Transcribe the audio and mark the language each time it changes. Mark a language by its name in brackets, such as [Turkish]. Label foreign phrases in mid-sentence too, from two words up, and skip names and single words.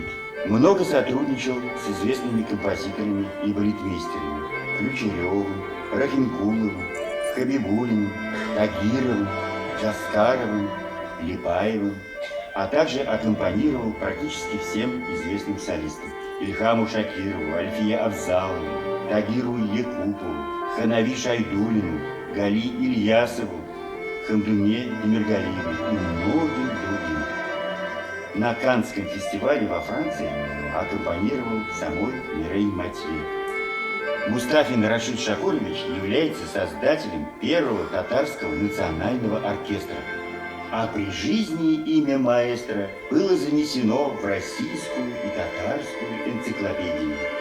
[Russian] Много сотрудничал с известными композиторами и балетмейстерами Ключеревым, Рахимкуловым, Хабибулиным, Тагировым, Джаскаровым, Липаевым, а также аккомпанировал практически всем известным солистам: Ильхаму Шакирову, Альфие Авзалову, Тагиру Якупову, Ханави Шайдулину, Гали Ильясову, Хамдуне Демиргалиевой и многим другим. На Каннском фестивале во Франции аккомпанировал самой Мирей Матье. Мустафин Рашид Шакурович является создателем первого татарского национального оркестра, а при жизни имя маэстро было занесено в российскую и татарскую энциклопедии.